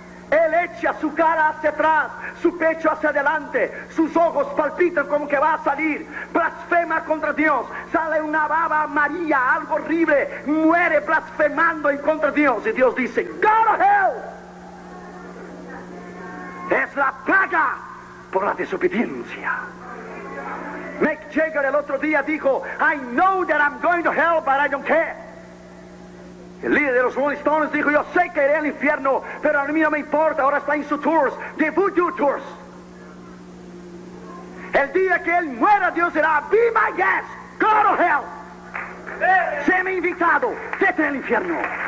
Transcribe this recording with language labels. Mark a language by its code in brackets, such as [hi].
[es] Él echa su cara hacia atrás, su pecho hacia adelante, sus ojos palpitan como que va a salir, blasfema contra Dios, sale una baba amarilla, algo horrible, muere blasfemando en contra de Dios. Y Dios dice, [en] go to hell. [es] Es la paga por la desobediencia. [en] Mick Jagger [es] el otro día dijo, [en] I know that I'm going to hell, but I don't care. [es] El líder de los Rolling Stones dijo, yo sé que iré al infierno, pero a mí no me importa, ahora está en sus tours, de Voodoo Tours. El día que él muera, Dios dirá, [en] be my guest, go to hell. [es] Sé mi invitado, vete al infierno.